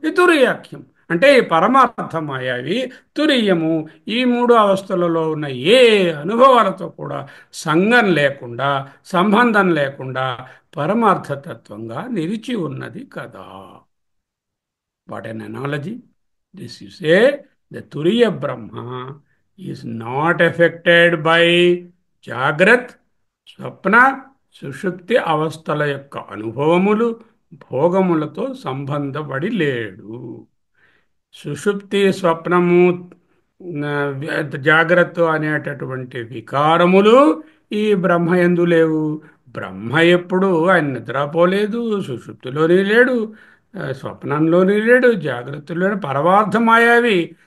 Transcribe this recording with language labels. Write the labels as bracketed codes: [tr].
[te] ఈ తురియాఖ్యం అంటే ఈ పరమార్థ మాయావి తురీయము. ఈ మూడు అవస్థలలో ఉన్న ఏ అనుభవాలతో కూడా సంగం లేకుండా, సంబంధం లేకుండా పరమార్థతత్వంగా నిలిచి ఉన్నది కదా. [en] What an analogy. This you say, the Turiya Brahma is not affected by Jagrat, Swapna, Sushupti [te] అవస్థల యొక్క అనుభవములు, భోగములతో సంబంధపడి లేడు. సుషుప్తి, స్వప్నము, జాగ్రత్త అనేటటువంటి వికారములు ఈ బ్రహ్మయందు లేవు. బ్రహ్మ ఎప్పుడు ఆయన నిద్రపోలేదు, సుషుప్తిలోనే లేడు, స్వప్నంలోని లేడు, జాగ్రత్తలో పరమార్థ మాయావి.